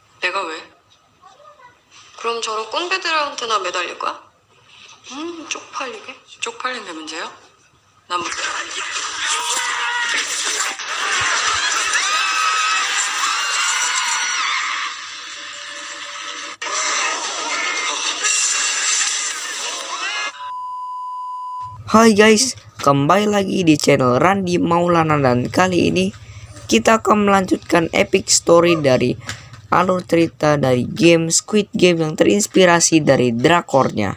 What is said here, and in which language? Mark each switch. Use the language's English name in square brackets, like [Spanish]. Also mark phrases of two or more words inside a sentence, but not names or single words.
[Korean] 내가 왜? 그럼 저런 꼰대들한테나 매달릴 거야? 쪽팔리게? 쪽팔린 게 문제야? 난 뭐... [Indonesian] Hai guys, kembali lagi di channel Randy Maulana, dan kali ini kita akan melanjutkan [English] epic story [Indonesian] dari alur cerita dari game Squid Game yang terinspirasi dari drakornya.